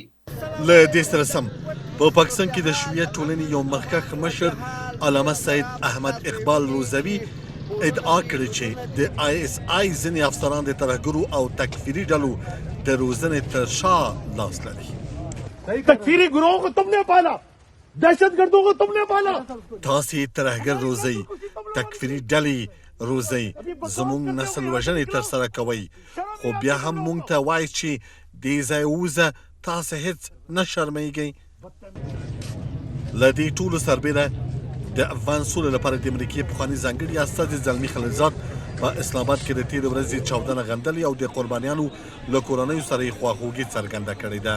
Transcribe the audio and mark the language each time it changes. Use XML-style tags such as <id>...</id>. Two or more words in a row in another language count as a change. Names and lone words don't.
<ps>له دې سره سم په پاکستان کې د شیعه ټولنې یو مخکښ مشر علامه سید احمد اقبال روزوي ادعا کړې چې د ISI ځینې افسران د ترهګرو او تکفیري ډلو د روزنې تر شا لاس لري.</ps> <ur>تکفیری گروہ کو تم نے پالا دہشت گردوں کو تم نے پالا</ur> <ps>تاسې ترهګر روزئ تکفیري ډلې روزئ زموږ نسل وژنې ترسره کوئ خو بیا هم موږ ته وایي چې دې ځای ووځه تاسې هېڅ نه شرمېږئ. له دې ټولو سربېره د افغان سولې لپاره د امریکې پخواني ځانګړي استازي زلمي خلیلزاد په اسلام آباد کې د تېرې ورځې چاودنه غندلې او د قربانیانو له کورنیو سره یې خواخوږي څرګنده کړې ده.</ps>